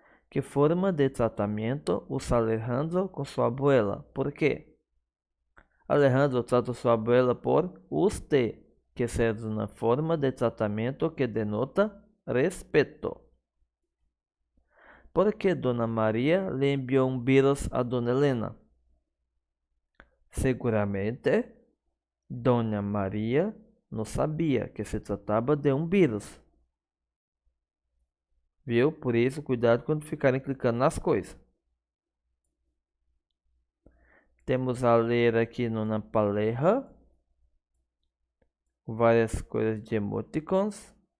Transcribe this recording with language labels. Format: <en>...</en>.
<pt>Que forma de tratamento usa Alejandro com sua abuela? Por quê? Alejandro trata sua abuela por usted, que é uma forma de tratamento que denota respeto.</pt> <es>¿Por qué Dona María le envió un virus a Dona Helena?</es> <pt>Seguramente, Dona María não sabia que se tratava de um vírus. Viu? Por isso, cuidado quando ficarem clicando nas coisas. Temos a ler aqui na palestra várias coisas de emoticons.</pt>